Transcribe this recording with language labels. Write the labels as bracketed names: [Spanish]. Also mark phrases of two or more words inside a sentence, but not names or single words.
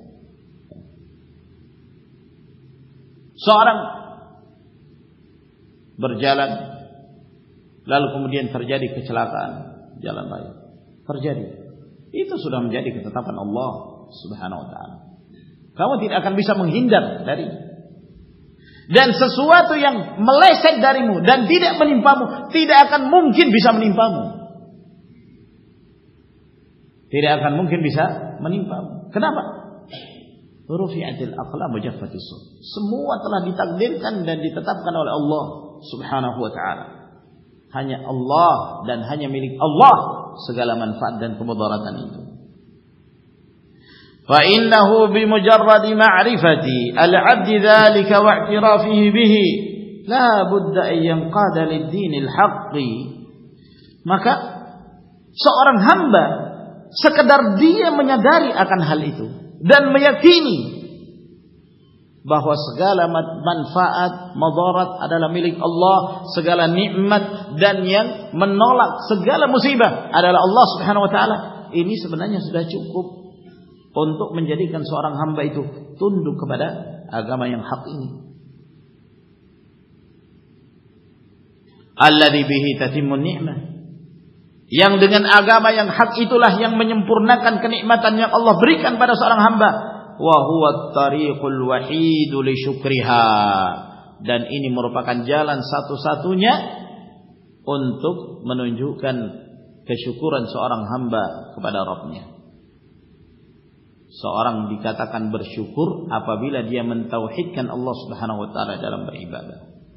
[Indonesian] Seorang berjalan lalu kemudian terjadi kecelakaan jalan raya, terjadi, itu sudah menjadi ketetapan [Arabic] الله سبحانه وتعالى. [Indonesian] Kamu tidak akan bisa menghindar dari. Dan sesuatu yang meleset darimu dan tidak menimpamu, tidak akan mungkin bisa menimpamu. Tidak akan mungkin bisa menimpamu. Kenapa? [Arabic] رفعت الأقلام وجفت الصحف. [Indonesian] Semua telah ditakdirkan dan ditetapkan oleh [Arabic] الله سبحانه وتعالى. [Indonesian] Hanya Allah dan hanya milik Allah segala manfaat dan kemudaratan itu. [Arabic] فإنه بمجرد معرفة العبد ذلك واعترافه به لا بد أن ينقاد للدين الحق. [Indonesian] Maka seorang hamba sekedar dia menyadari akan hal itu dan meyakini bahwa segala manfaat, madarat adalah milik Allah, segala nikmat dan yang menolak segala musibah adalah [Arabic] الله سبحانه وتعالى, [Indonesian] ini sebenarnya sudah cukup untuk menjadikan seorang hamba itu tunduk kepada agama yang hak ini. [Arabic] الذي به تتم النعمة. [Indonesian] Yang dengan agama yang hak itulah yang menyempurnakan kenikmatan yang Allah berikan pada seorang hamba. [Arabic] وهو الطريق الواحد لشكرها. [Indonesian] Dan ini merupakan jalan satu-satunya untuk menunjukkan kesyukuran seorang hamba kepada Rabb-Nya. Seorang dikatakan bersyukur apabila dia mentauhidkan [Arabic] الله سبحانه وتعالى [Indonesian] dalam beribadah.